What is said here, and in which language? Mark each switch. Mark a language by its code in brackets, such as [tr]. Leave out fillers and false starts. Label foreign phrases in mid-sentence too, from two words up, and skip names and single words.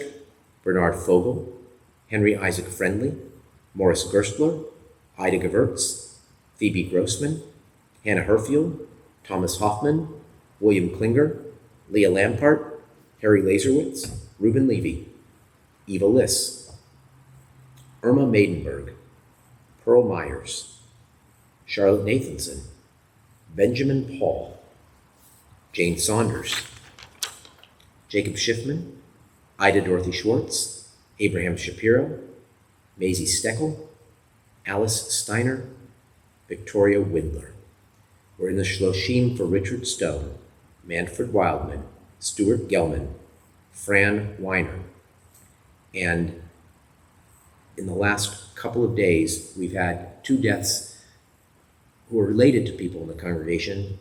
[en] Bernard Fogel, Henry Isaac Friendly, Morris Gerstler, Ida Gewurz, Phoebe Grossman, Hannah Herfield, Thomas Hoffman, William Klinger, Leah Lampart, Harry Laserwitz, Reuben Levy, Eva Liss, Irma Maidenberg, Pearl Myers, Charlotte Nathanson, Benjamin Paul, Jane Saunders, Jacob Schiffman, Ida Dorothy Schwartz, Abraham Shapiro, Maisie Steckel, Alice Steiner, Victoria Windler. We're in the Shloshim for Richard Stone, Manfred Wildman, Stuart Gelman, Fran Weiner. And in the last couple of days, we've had 2 deaths who are related to people in the congregation.